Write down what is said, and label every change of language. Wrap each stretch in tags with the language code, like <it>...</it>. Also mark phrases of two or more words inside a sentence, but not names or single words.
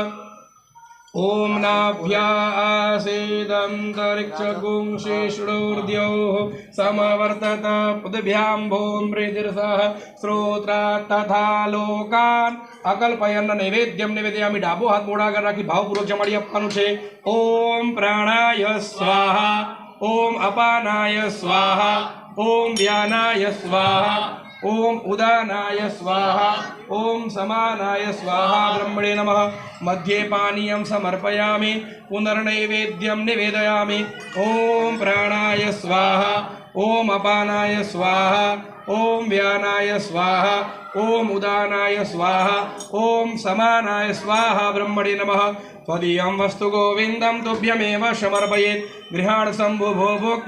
<sa>ઓમ નાભ્યાસીદંતરિક્ષગું શેષડોર્દ્યોઃ સમવર્તત પદભ્યાં ભૂમ પ્રીતિર્સહ શ્રોત્રાत् તથા લોકાન અકલ્પયન્ન. નૈવેદ્યમ નિવેદયામિ.</sa> <gu>ડાબો હાથ મોઢા આગળ રાખી ભાવપૂર્વક જમાડી આપવાનું છે.</gu> <sa>ઓમ પ્રાણાય સ્વાહા. ઓમ અપાનાય સ્વાહા. ઓમ વ્યાનાય સ્વાહા. ओम उदानाय स्वाहा ओम समानाय स्वाहा ब्रह्मणे नमः मध्ये पानीयं समर्पयामि पुनर्नैवेद्यं निवेदयामि ओम प्राणाय स्वाहा ओम अपानाय स्वाहा ओम व्यानाय स्वाहा ओम उदानाय स्वाहा ओम समानाय स्वाहा ब्रह्मणे नमः त्वदीयं वस्तु गोविंदं तुभ्यमेव समर्पयेत् गृहाण शंभु भोक्त</sa>